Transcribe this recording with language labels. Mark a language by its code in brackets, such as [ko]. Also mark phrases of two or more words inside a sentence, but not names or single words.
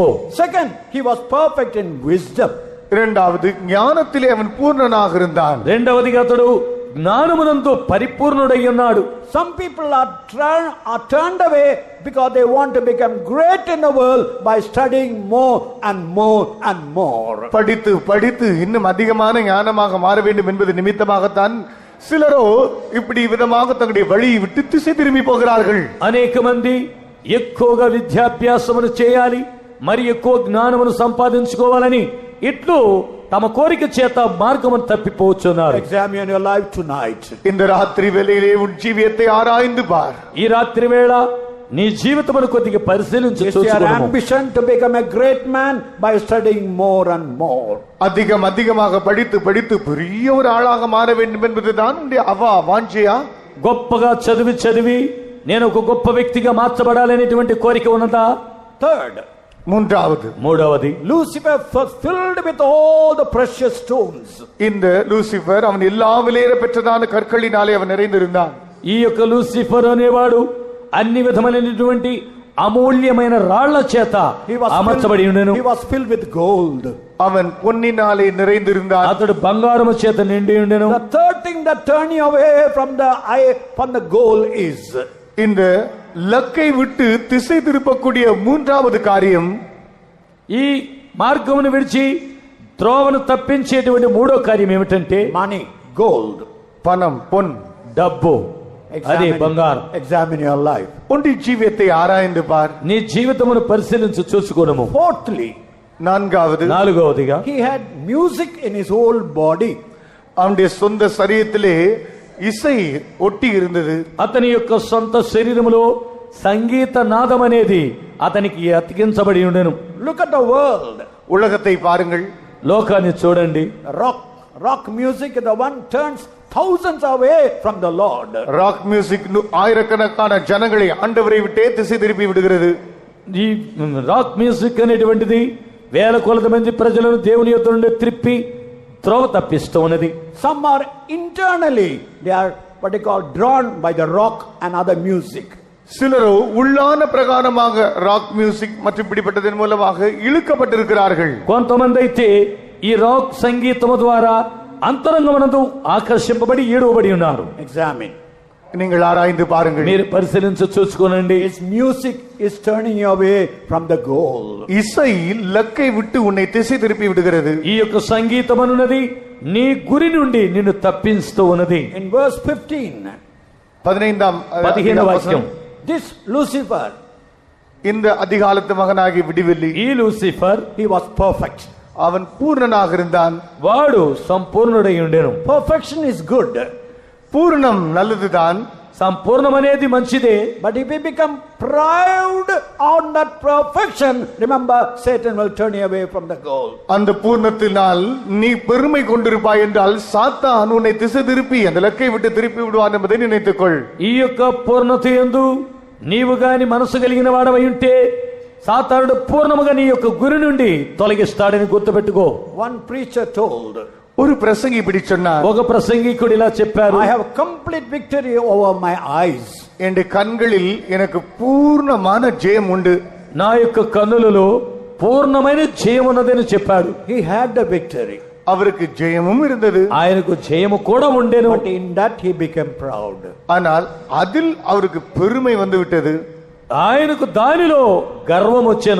[en] Second, he was perfect in wisdom. [ta] இரண்டாவது, ஞானத்திலே அவன் பூர்ணனாக இருந்தான். [te] రెండవదిగా అతడు జ్ఞానమునందు పరిపూర్ణుడై ఉన్నాడు. [en] Some people are turned away because they want to become great in the world by studying more and more and more. [ta] படித்து படித்து இன்னும் அதிகமான ஞானமாக மாற வேண்டும் என்பது నిమిత్తமாகத்தான் சிலரோ இப்படி விதமாக தங்களுடைய வழியை விட்டு திசை திரும்பி போகிறார்கள். [te] అనేక మంది ఎక్కువగా విద్యాభ్యాసమును చేయాలి, మరి ఎక్కువ జ్ఞానమును సంపాదించుకోవాలని ఇట్లు తమ కోరిక చేత మార్గమును తప్పిపోతున్నారు. [en] Examine your life tonight. [ta] இந்த ராத்திரி வேளையிலே உன் ஜீவியத்தை ஆராய்ந்து பார். [te] ఈ రాత్రి వేళ నీ జీవితమును కొద్దిగా పరిశీలించి [en] Is your [te] చూసుకోము. [en] ambition to become a great man by studying more and more? [ta] அதிகமாக படித்து படித்து பெரிய ஒரு ஆளாக மாற வேண்டும் என்பதுதான் உன்னுடைய வாஞ்சையா? [te] గొప్పగా చదివి నేను ఒక గొప్ప వ్యక్తిగా మార్చబడాలనేటువంటి కోరిక ఉన్నదా? [en] Third, [te] మూడవది, [en] Lucifer was filled with all the precious stones. [ta] இந்த லூசிபர் அவன் எல்லா விலையேற பெற்றதான கற்களினாலே அவன் நிறைந்திருந்தான். [te] ఈ యొక్క లూసిఫర్ అనేవాడు అన్ని విధమైనటువంటి అమూల్యమైన రాళ్ల చేత అమర్చబడి ఉండెను. [en] He was filled with gold. [ta] அவன் பொன்னினாலே நிறைந்திருந்தான். [te] అతడు బంగారము చేత నిండి ఉండెను. [en] The third thing that turns you away from the goal is, [ta] இந்த லக்கை விட்டு திசை திருப்பக்கூடிய மூன்றாவது காரியம், [te] ఈ మార్గమును విడిచి త్రోవను తప్పించేటువంటి మూడో కార్యం ఏమిటంటే [en] money, gold, [ta] பணம், பொன், [te] డబ్బు, అది బంగారం. [en] Examine your life. [ta] உன்னுடைய ஜீவியத்தை ஆராய்ந்து பார். [te] నీ జీవితమును పరిశీలించి చూసుకోవడము. [en] Fourthly, [te] నాలుగవదిగా, [en] he had music in his whole body. [ta] அவனுடைய சொந்த சரீரத்திலே இசை ஒட்டி இருந்தது. [te] అతని యొక్క సొంత శరీరములో సంగీత నాదం అనేది అతనికి అతికించబడి ఉండెను. [en] Look at the world. [ta] உலகத்தை பாருங்கள், [te] లోకాన్ని చూడండి. [en] Rock music is the one turns thousands away from the Lord. rock music [ta] ஆயிரக்கணக்கான ஜனங்களை ஆண்டவரை விட்டே திசை திருப்பி விடுகிறது. [te] ఈ [en] rock music [te] అనేటువంటిది వేల కొలది మంది ప్రజలను దేవుని యొద్ద నుండి త్రిప్పి త్రోవ తప్పిస్తూ ఉన్నది. [en] Some are internally, they are what they call drawn by the rock and other music. [ta] சிலரோ உள்ளான பிரகாரமாக [en] rock music [ta] மற்றும் இப்படிப்பட்டதன் மூலமாக இழுக்கப்பட்டிருக்கிறார்கள். [te] కొంతమంది అయితే ఈ రాక్ సంగీతము ద్వారా అంతరంగమునందు ఆకర్షింపబడి ఈడవబడి ఉన్నారు. [en] Examine. [ta] நீங்கள் ఆరాய்ந்து பாருங்கள். [te] మీరు పరిశీలించి చూసుకోనండి. [en] His music is turning you away from the goal. [ta] இசை லக்கை விட்டு உன்னை திசை திருப்பி விடுகிறது. [te] ఈ యొక్క సంగీతం అనున్నది నీ గురి నుండి నిన్ను తప్పిస్తూ ఉన్నది. [en] In verse 15, [te] 15వ వాక్యం, [en] this Lucifer, [ta] இந்த அதிகாலத்து மகனாகி விடிவெள்ளி, [te] ఈ లూసిఫర్, [en] he was perfect. [ta] அவன் பூர்ணனாக இருந்தான். [te] వాడు సంపూర్ణుడై ఉండెను. [en] Perfection is good. [ta] பூர்ணம் நல்லதுதான். [te] సంపూర్ణం అనేది మంచిదే. [en] But if we become proud on that perfection, remember, Satan will turn you away from the goal. [ta] அந்த பூர்ணத்தினால் நீ பெருமை கொண்டிருப்பாய் என்றால் சாத்தான் உன்னை திசை திருப்பி அந்த இலக்கை விட்டு திருப்பி விடுவான் என்பதை நினைத்துக்கொள். [te] ఈ యొక్క పూర్ణత యందు నీవు గాని మనసు కలిగిన వాడవై ఉంటే సాతానుడు పూర్ణముగా నీ యొక్క గురి నుండి తొలగిస్తాడని గుర్తుపెట్టుకో. [en] One preacher told, [ta] ஒரு பிரசங்கி இப்படி சொன்னார், [te] ఒక ప్రసంగికుడు ఇలా చెప్పారు, [en] I have complete victory over my eyes. [ta] என் கண்களில் எனக்கு பூர்ணமான ஜெயம் உண்டு. [te] నా యొక్క కన్నులలో పూర్ణమైన జయం ఉన్నదని చెప్పాడు. [en] He had the victory. [ta] அவருக்கு ஜெயமும் இருந்தது. [te] ఆయనకు జయము కూడా ఉండేను. [en] But in that he became proud. [ta] ஆனால் அதில் அவருக்கு பெருமை வந்து விட்டது. [te] ఆయనకు దానిలో గర్వం వచ్చెను.